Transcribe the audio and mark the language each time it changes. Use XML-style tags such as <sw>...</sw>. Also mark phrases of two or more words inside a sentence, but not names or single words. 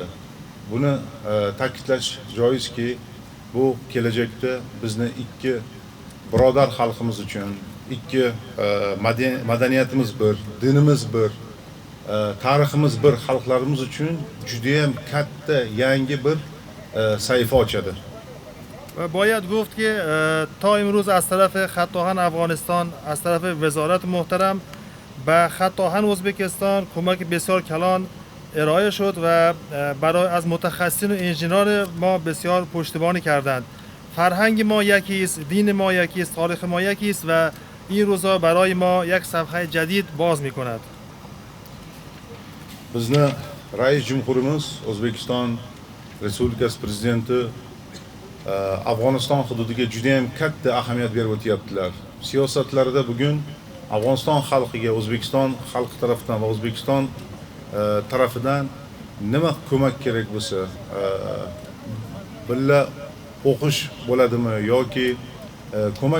<uz>Buni ta'kidlash joizki, bu kelajakda bizni ikki birodar xalqimiz uchun, ikki madaniyatimiz bir, dinimiz bir, tariximiz bir xalqlarimiz uchun juda ham katta yangi bir sahifa ochadi.</uz> <fa>و باید گفت که تا امروز از طرف خطاهن افغانستان، از طرف وزارت محترم به خطاهن ازبکستان کمک بسیار کلان ارائه شد و برای از متخصصین و انجینران ما بسیار پشتیبانی کردند. فرهنگ ما یکی است، دین ما یکی است، تاریخ ما یکی است و این روزا برای ما یک صفحه جدید باز می‌کند.</fa> <uz>Bizni rais jumhurimiz, O'zbekiston Respublikasi prezidenti Afg'oniston hududiga juda ham katta ahamiyat berib o'tyaptilar. Siyosatlarida bugun Afg'oniston xalqiga O'zbekiston xalqi tarafidan va O'zbekiston tarafidan nima ko'mak kerak bo'lsa, billa o'qish bo'ladimi yoki ko'mak</uz>